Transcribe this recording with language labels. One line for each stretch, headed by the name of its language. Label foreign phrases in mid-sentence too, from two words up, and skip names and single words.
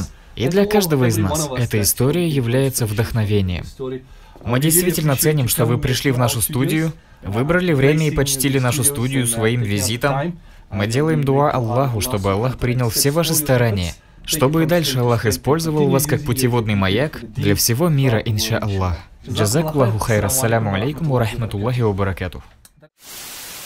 Russian: И для каждого из нас эта история является вдохновением. Мы действительно ценим, что вы пришли в нашу студию, выбрали время и почтили нашу студию своим визитом. Мы делаем дуа Аллаху, чтобы Аллах принял все ваши старания, чтобы и дальше Аллах использовал вас как путеводный маяк для всего мира,
Arabic: إن شاء الله. جزاكم الله خيرا، السلام عليكم ورحمة الله وبركاته.